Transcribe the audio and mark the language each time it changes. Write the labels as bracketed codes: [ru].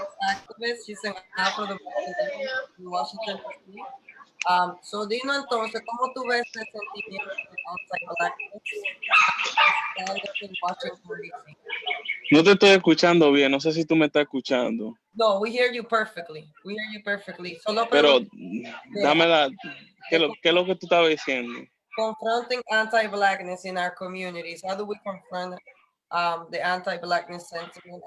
[en] Activist, she's an Afro Dominican in Washington, D.C. [es] So dino entonces, ¿cómo tú ves el sentimiento de anti-Blackness en Washington, D.C.? No te estoy escuchando bien, no sé si tú me estás escuchando. [en] No, we hear you perfectly. We hear you perfectly. Solo [es] pero dame la, ¿qué es lo que tú estabas diciendo? [en] Confronting anti-Blackness in our communities. How do we confront the anti-Blackness sentiment?